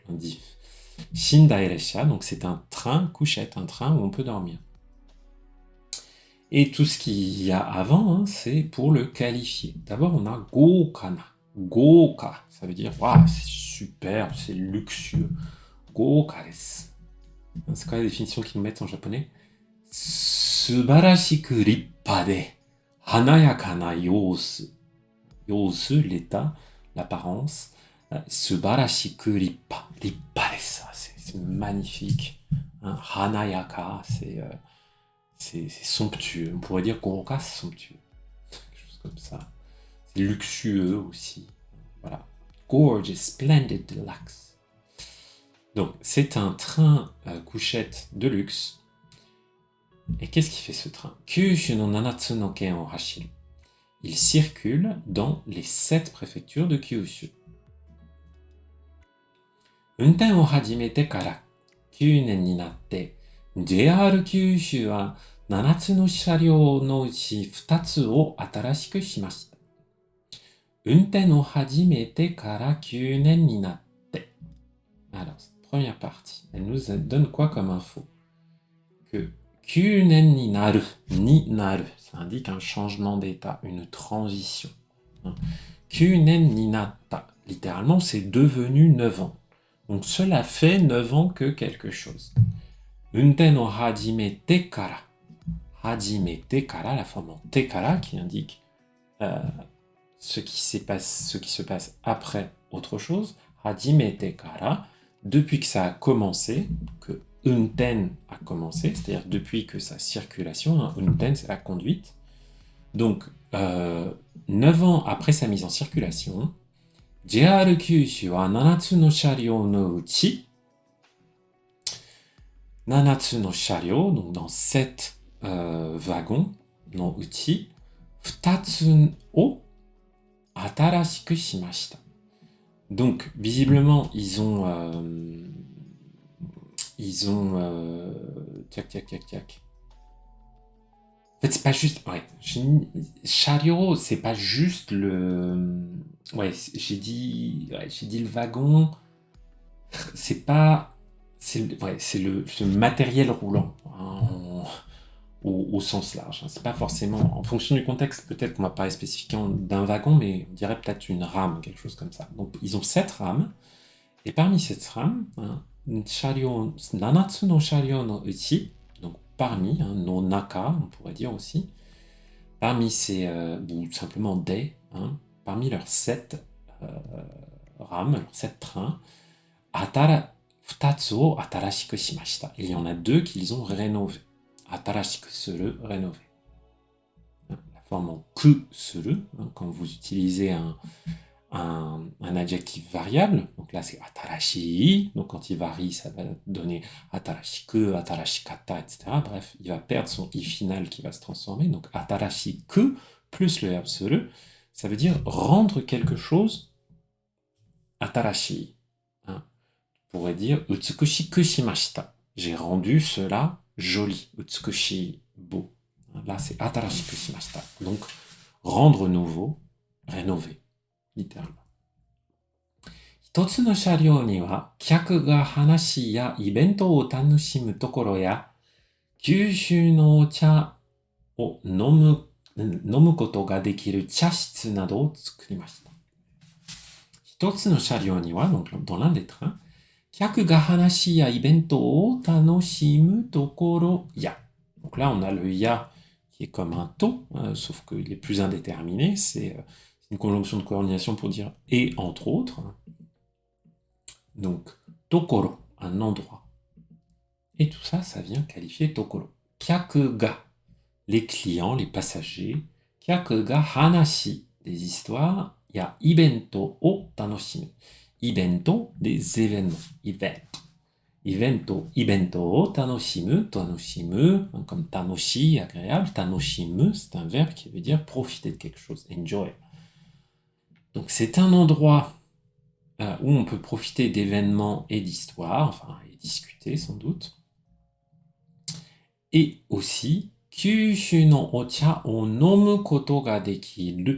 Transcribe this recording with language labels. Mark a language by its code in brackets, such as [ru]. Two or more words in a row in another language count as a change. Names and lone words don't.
[ja] 寝台列車, [fr] donc c'est un train couchette, un train où on peut dormir. Et tout ce qu'il y a avant, c'est pour le qualifier. D'abord, on a Gokana. Goka, ça veut dire, waouh, c'est superbe, c'est luxueux. [ja] 豪華です. [fr] C'est quoi la définition qu'ils nous mettent en japonais? [ja] 素晴らしく立派で華やかな様子. [fr] Yousu, l'état, l'apparence. [ja] 素晴らしく立派。立派です, [fr] c'est magnifique. Hanayaka, c'est somptueux. On pourrait dire Goroka, c'est somptueux. Quelque chose comme ça. C'est luxueux aussi. Voilà. [en] Gorgeous, splendid, deluxe. [fr] Donc, c'est un train couchette de luxe. Et qu'est-ce qui fait ce train? [ja] 九州の 7つの県を走る. [fr] Il circule dans les 7 préfectures de Kyushu. [ja] 運転を始めてから9年になって、JR 九州は7つの車両のうち2つを新しくしました。運転を始めてから9年になって. [fr] Alors, cette première partie, elle nous donne quoi comme info? [ja] Que 9 年になる, になる, [fr] ça indique un changement d'état, une transition. [ja] 9 年になった, [fr] littéralement, c'est devenu 9 ans. Donc cela fait 9 ans que quelque chose. [ja] 運転を始めてから. 始めてから, [fr] la forme en [ja] てから [fr] qui indique ce qui se passe après autre chose. [ja] 始めてから, [fr] depuis que ça a commencé, que unten a commencé, c'est-à-dire depuis que sa circulation, hein, unten c'est la conduite. Donc, 9 ans après sa mise en circulation, [ja] JR 九州は 7つの車両のうち、7つの車両, [fr] donc dans 7 wagons [ja] のうち、2つを新しくしました。 [fr] Donc, visiblement, ils ont... Tac, tac, tac, tac. En fait, c'est pas juste... Ouais, chariot, c'est pas juste le... Ouais, j'ai dit le wagon. C'est pas... c'est le matériel roulant, hein, au sens large. Hein. C'est pas forcément... En fonction du contexte, peut-être qu'on va parler spécifiquement d'un wagon, mais on dirait peut-être une rame, quelque chose comme ça. Donc, ils ont 7 rames. Et parmi cette rame, hein, [ja] 7 つの車両のうち, [fr] donc parmi, hein, [ja] の中, [fr] on pourrait dire aussi, parmi ces, ou simplement des, hein, parmi leurs 7 rames, leurs 7 trains, [ja] 2 つを新しくしました. [fr] Il y en a 2 qu'ils ont rénové. [ja] 新しくする, [fr] rénover. La forme en [ja] くする, [fr] hein, quand vous utilisez un adjectif variable, donc là c'est atarashi, donc quand il varie, ça va donner atarashiku, atarashikata, etc. Bref, il va perdre son i final qui va se transformer, donc atarashiku plus le verbe suru, ça veut dire rendre quelque chose atarashi. Hein. On pourrait dire [ja] 美しくしました, [fr] j'ai rendu cela joli, utsukushi, beau. Là c'est [ja] 新しくしました, [fr] donc rendre nouveau, rénover. Littéralement. [ja] 一つの車両には客が話やイベントを楽しむところや九州のお茶を飲むことができる茶室などを作りました。一つの車両には、 [fr] donc dans l'un des trains, [ja] 客が話やイベントを楽しむところや. [fr] Donc là, on a le ya qui est comme un to, sauf qu'il est plus indéterminé, c'est une conjonction de coordination pour dire et entre autres. Donc, tokoro, un endroit. Et tout ça, ça vient qualifier tokoro. [ja] 客が, [fr] les clients, les passagers. [ja] 客が話, [fr] des histoires. Il y a [ja] イベントを楽しむ。イベント, [fr] des événements. [ja] イベントを楽しむ, comme tanoshi, [fr] agréable. Tanoshimu, c'est un verbe qui veut dire profiter de quelque chose, enjoy. Donc c'est un endroit où on peut profiter d'événements et d'histoires, enfin, et discuter sans doute. Et aussi, [ja] 九州のお茶を飲むことができる.